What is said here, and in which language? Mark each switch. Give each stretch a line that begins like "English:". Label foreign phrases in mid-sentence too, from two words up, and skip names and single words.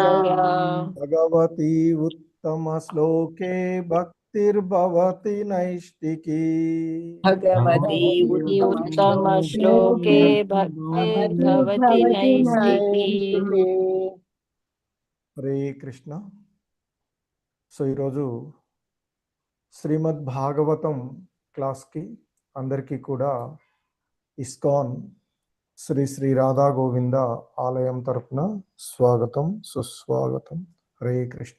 Sanskrit: भगवती उत्तमश्लोके भक्तिर्भवति नैष्टिकी। भगवती उत्तमश्लोके भक्तिर्भवति नैष्टिकी। हरे कृष्ण।
Telugu: సో ఈరోజు శ్రీమద్ భాగవతం క్లాస్కి అందరికీ కూడా ఇస్కాన్ శ్రీ శ్రీ రాధా గోవింద ఆలయం తరపున స్వాగతం సుస్వాగతం.
Sanskrit: హరే కృష్ణ.